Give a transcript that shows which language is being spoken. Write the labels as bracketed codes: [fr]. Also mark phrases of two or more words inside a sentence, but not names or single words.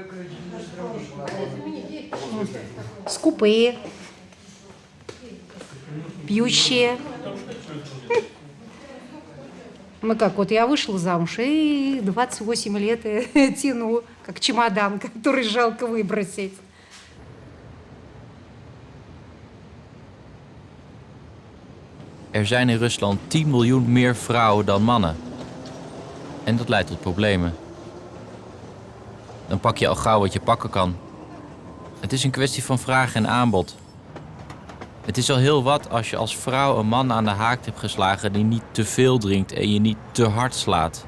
[ru] Скупые. Пьющие. Мы как, вот я вышла замуж, и 28 лет тяну, как чемодан, который жалко выбросить. [nl] Zijn in Rusland 10 miljoen meer vrouwen dan mannen. En dat leidt tot problemen. Dan pak je al gauw wat je pakken kan. Het is een kwestie van vraag en aanbod. Het is al heel wat als je als vrouw een man aan de haak hebt geslagen die niet te veel drinkt en je niet te hard slaat.